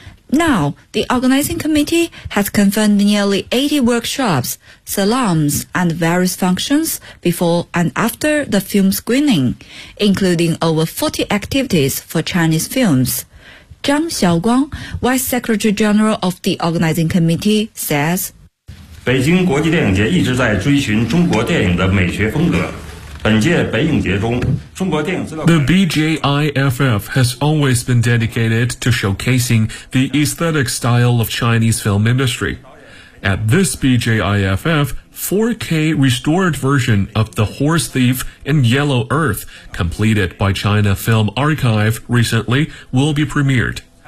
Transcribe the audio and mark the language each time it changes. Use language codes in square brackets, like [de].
[en] Now, the organizing committee has confirmed nearly 80 workshops, salons, and various functions before and after the film screening, including over 40 activities for Chinese films. 张晓光 Vice Secretary General of the Organizing Committee, says, [zh] 北京国际电影节一直在追寻中国电影的美学风格。本届北影节中，中国电影资料 [en] The BJIFF has always been dedicated to showcasing the aesthetic style of Chinese film industry. At this BJIFF, 4K restored version of The Horse Thief and Yellow Earth, completed by China Film Archive recently, will be premiered.